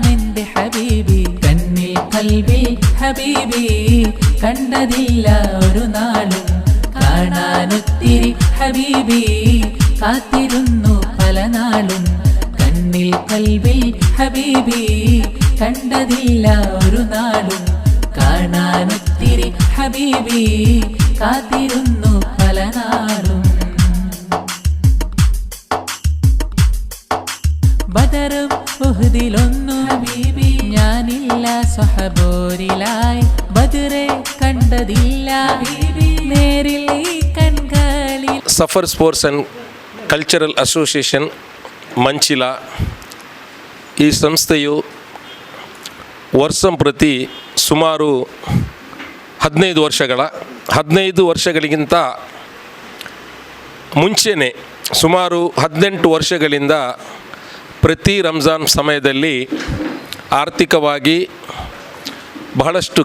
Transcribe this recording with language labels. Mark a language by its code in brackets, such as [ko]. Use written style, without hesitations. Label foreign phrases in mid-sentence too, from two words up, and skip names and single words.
[ml] എൻ്റെ ഹബീബി കണ്ണിൽ കൽബിൽ ഹബീബി കണ്ടതില്ല ഒരു നാളും കാണാനൊത്തിരി ഹബീബി കാത്തിരുന്നു പല നാളും കണ്ണിൽ കൽബിൽ ഹബീബി കണ്ടതില്ല ഒരു നാളും കാണാനൊത്തിരി ഹബീബി കാത്തിരുന്നു പല നാളും. ബദറും ഉഹ്ദിലൊന്നു ഹബീബി ഞാനില്ല സ്വഹബോരിലായി ബദറെ കണ്ടതില്ല ഹബീബി നേരിൽ ഈ കൺകളിൽ. [kn] ಸಫರ್ ಸ್ಪೋರ್ಟ್ಸ್ ಆ್ಯಂಡ್ ಕಲ್ಚರಲ್ ಅಸೋಸಿಯೇಷನ್ ಮಂಚಿಲ ಈ ಸಂಸ್ಥೆಯು ವರ್ಷಂ ಪ್ರತಿ ಸುಮಾರು 15 ವರ್ಷಗಳಿಗಿಂತ ಮುಂಚೆನೇ ಸುಮಾರು 18 ವರ್ಷಗಳಿಂದ ಪ್ರತಿ ರಂಜಾನ್ ಸಮಯದಲ್ಲಿ ಆರ್ಥಿಕವಾಗಿ ಬಹಳಷ್ಟು